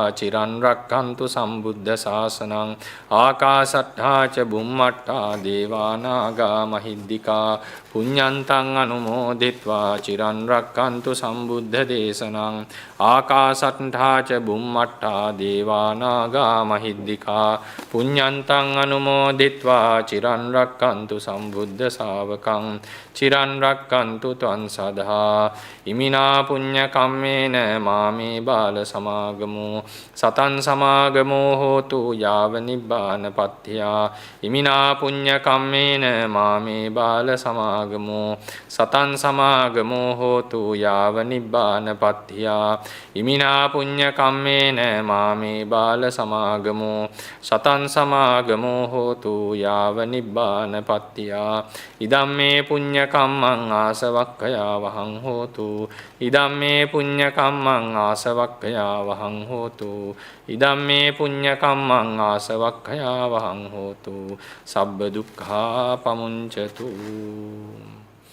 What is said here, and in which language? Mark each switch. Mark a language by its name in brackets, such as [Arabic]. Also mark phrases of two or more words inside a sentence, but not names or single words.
[Pali] චිරන් රක්ඛන්තු සම්බුද්ධ ශාසනං ආකාසට්ඨා ච බුම්මට්ඨා දේවා නාග මහිද්దికා පුඤ්ඤන්තං අනුමෝදිත්වා චිරන් රක්ඛන්තු සම්බුද්ධ දේශනං ආකාසට්ඨා ච බුම්මට්ඨා දේවා නාග මහිද්దికා පුඤ්ඤන්තං අනුමෝදිත්වා චිරන් රක්ඛන්තු සම්බුද්ධ ශාවකං චිරන් රක්ඛන්තු ත්වං සදා ඉමිනා පුඤ්ඤ කම්මේන මාමේ බාල සමාගමෝ සතං සමාගමෝ හෝතු යාව නිබ්බානපත්ත්‍යා ඉමිනා පුඤ්ඤ කම්මේන මාමේ බාල සමාගමෝ සතං සමාගමෝ හෝතු යාව නිබ්බානපත්ත්‍යා ඉමිනා පුඤ්ඤ කම්මේන මාමේ බාල සමාගමෝ සතං සමාගමෝ හෝතු යාව නිබ්බානපත්ත්‍යා ඉදම්මේ පුඤ්ඤ කම්මං ආසවක්ඛයා වහං හෝතු ඉදම්මේ පුඤ්ඤ කම්මං ආසවක්ඛයා වහං හෝතු ඉදම්මේ පුඤ්ඤ කම්මං ආසවක්ඛයා වහං හෝතු සබ්බ දුක්ඛා පමුඤ්චතු